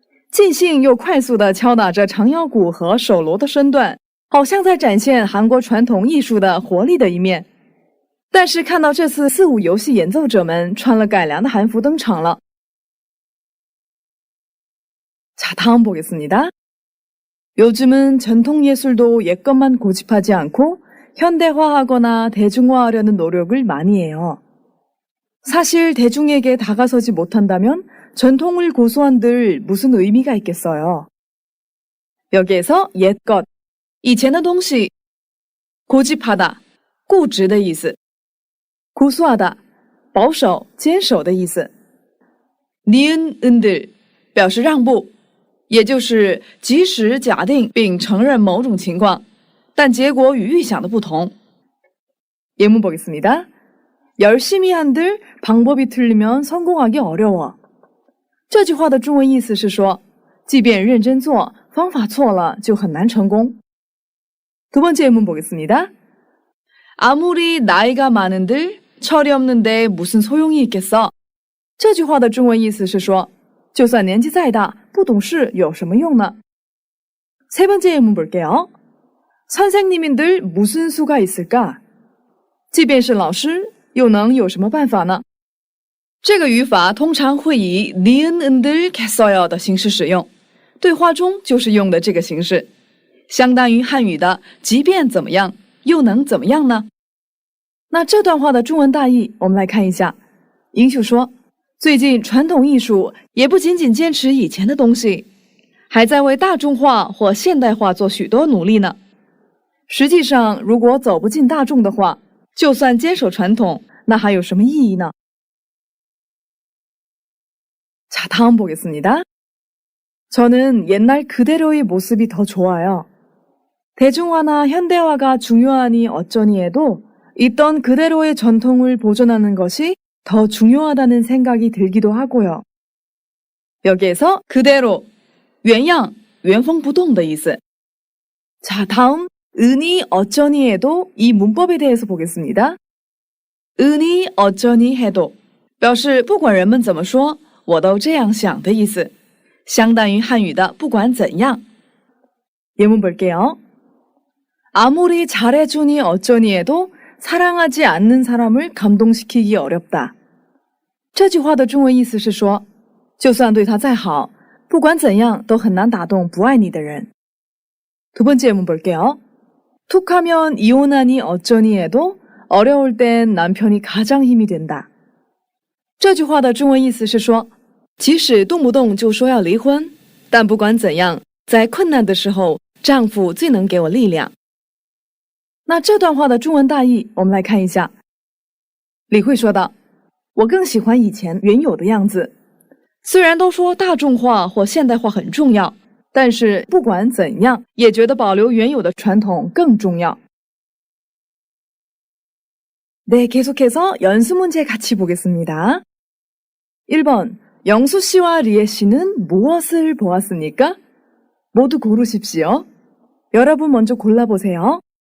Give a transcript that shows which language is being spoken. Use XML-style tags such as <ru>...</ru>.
<zh>尽兴又快速地敲打着长腰鼓和手锣的身段，好像在展现韩国传统艺术的活力的一面。但是看到这次四舞游戏演奏者们穿了改良的韩服登场了。</zh> <ko>자, 다음 보겠습니다. 요즘은 전통 예술도 옛것만 고집하지 않고 현대화하거나 대중화하려는 노력을 많이 해요. 사실 대중에게 다가서지 못한다면 전통을 고수한들 무슨 의미가 있겠어요. 여기에서 옛것,</ko> <zh>以前的东西,</zh> <ko>고집하다,</ko> <zh>固执的意思,</zh> <ko>고수하다,</ko> <zh>保守, 坚守的意思.</zh> <ko>니은, 은들,</ko> <zh>表示让步，也就是即使假定并承认某种情况，但结果与预想的不同。</zh> <ko>예문 보겠습니다. 열심히 한들 방법이 틀리면 성공하기 어려워.</ko> <zh>这句话的中文意思是说，即便认真做，方法错了就很难成功。</zh> <ko>두 번째 예문 보겠습니다. 아무리 나이가 많은들 철이 없는데 무슨 소용이 있겠어.</ko> <zh>这句话的中文意思是说，就算年纪再大，不懂事有什么用呢？</zh> <ko>세 번째 예문 볼게요. 선생님인들 무슨 수가 있을까?</ko> <zh>即便是老师，又能有什么办法呢？这个语法通常会以</zh> <ko>니은 은들 겠어요</ko> <zh>的形式使用，对话中就是用的这个形式，相当于汉语的即便怎么样，又能怎么样呢？那这段话的中文大意，我们来看一下。英秀说，最近传统艺术也不仅仅坚持以前的东西，还在为大众化或现代化做许多努力呢。实际上，如果走不进大众的话，就算坚守传统，那还有什么意义呢？</zh> <ko>자, 다음 보겠습니다. 저는 옛날 그대로의 모습이 더 좋아요. 대중화나 현대화가 중요하니 어쩌니 해도 있던 그대로의 전통을 보존하는 것이 더 중요하다는 생각이 들기도 하고요. 여기에서 그대로,</ko> <zh>原样, 原封不动的意思.</zh> <ko>자, 다음 은이 어쩌니 해도 이 문법에 대해서 보겠습니다. 은이 어쩌니 해도</ko> <zh>表示不管人们怎么说，我都这样想的意思，相当于汉语的不管怎样。</zh> <ko>예문 볼게요. 아무리 잘해주니 어쩌니 해도 사랑하지 않는 사람을 감동시키기 어렵다.</ko> <zh>这句话的中文意思是说，就算对他再好，不管怎样都很难打动不爱你的人。</zh> <ko>두 번째 예문 볼게요. 툭하면 이혼하니 어쩌니 해도 어려울 땐 남편이 가장 힘이 된다.</ko> <zh>这句话的中文意思是说，即使动不动就说要离婚，但不管怎样，在困难的时候，丈夫最能给我力量。那这段话的中文大意，我们来看一下。李慧说道：“我更喜欢以前原有的样子。虽然都说大众化或现代化很重要，但是不管怎样，也觉得保留原有的传统更重要。”</zh> <ko>네, 계속해서 연습 문제 같이 보겠습니다. 1번, 영수 씨와 리에 씨는 무엇을 보았습니까? 모두 고르십시오. 여러분 먼저 골라보세요.</ko>